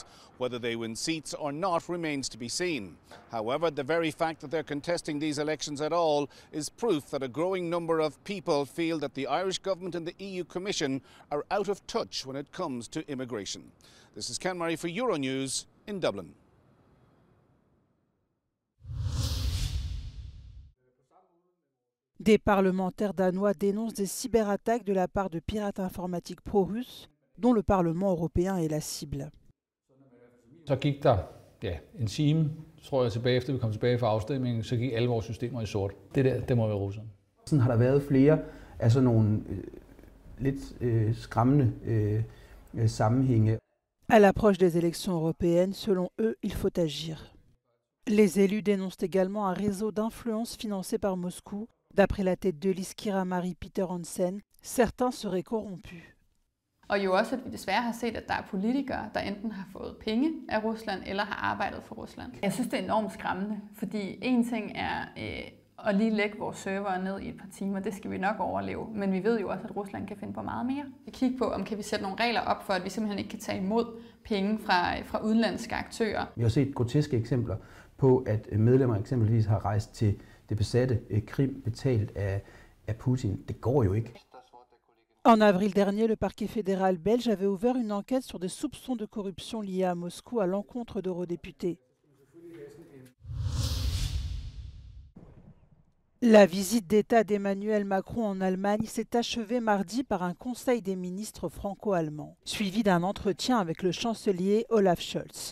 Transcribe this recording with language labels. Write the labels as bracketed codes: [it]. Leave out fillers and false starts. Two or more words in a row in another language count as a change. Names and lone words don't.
[en] Whether they win seats or not remains to be seen. However, the very fact that they're contesting these elections at all is proof that a growing number of people feel that the Irish government and the EU Commission are out of touch when it comes to immigration. This is Ken Murray for Euronews in Dublin. [fr] Des parlementaires danois dénoncent des cyberattaques de la part de pirates informatiques pro-russes, dont le Parlement européen est la cible. [da] Så gik der en time, tror jeg, tilbage efter vi kom tilbage fra afstemningen, så gik alle vores systemer i sort. Det må være russerne. Sådan har der været flere af sådan nogle lidt skræmmende sammenhænge. [fr] À l'approche des élections européennes, selon eux, il faut agir. Les élus dénoncent également un réseau d'influence financé par Moscou. D'après la tête de liste Kira Marie Peter Hansen, certains seraient corrompus. [da] Og jo også, at vi desværre har set, at der er politikere, der enten har fået penge af Rusland, eller har arbejdet for Rusland. Jeg synes, det er enormt skræmmende, fordi en ting er at lige lægge vores server ned i et par timer, det skal vi nok overleve, men vi ved jo også, at Rusland kan finde på meget mere. Vi kigger på, om kan vi sætte nogle regler op for, at vi simpelthen ikke kan tage imod penge fra udenlandske aktører. Vi har set groteske eksempler på, at medlemmer eksempelvis har rejst til det besatte Krim betalt af Putin. Det går jo ikke. [fr] En avril dernier, le parquet fédéral belge avait ouvert une enquête sur des soupçons de corruption liés à Moscou à l'encontre d'eurodéputés. La visite d'État d'Emmanuel Macron en Allemagne s'est achevée mardi par un conseil des ministres franco-allemands, suivi d'un entretien avec le chancelier Olaf Scholz.